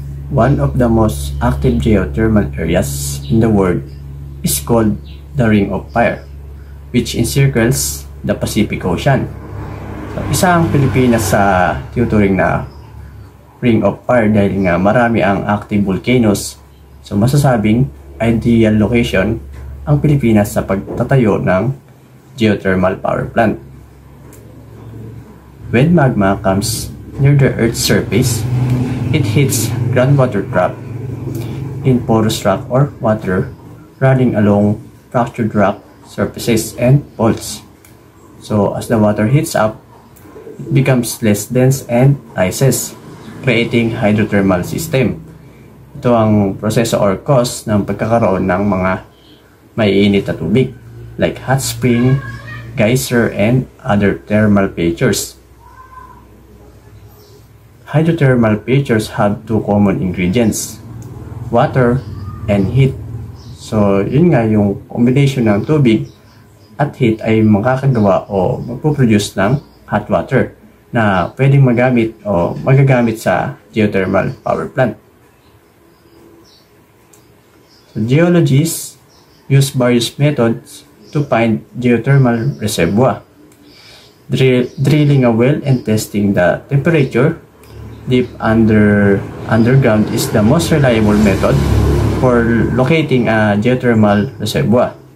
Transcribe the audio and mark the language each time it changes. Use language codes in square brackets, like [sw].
[en] One of the most active geothermal areas in the world is called the Ring of Fire, which encircles the Pacific Ocean. [tl] So, isa ang Pilipinas sa tinuturing na Ring of Fire dahil nga marami ang active volcanoes. So masasabing ideal location ang Pilipinas sa pagtatayo ng geothermal power plant. [en] when magma comes near the Earth's surface, it hits groundwater trap in porous rock or water running along fractured rock surfaces and faults. So as the water heats up, it becomes less dense and rises, creating hydrothermal system. [tl] Ito ang proseso or cause ng pagkakaroon ng mga maiinit na tubig [en] like hot spring, geyser, and other thermal features. Hydrothermal features have two common ingredients, water and heat. [tl] So, yun nga yung combination ng tubig at heat ay makakagawa o magpuproduce ng hot water na pwedeng magamit o magagamit sa geothermal power plant. [en] So, geologists use various methods to find geothermal reservoir. Drilling a well and testing the temperature deep underground is the most reliable method for locating a geothermal reservoir.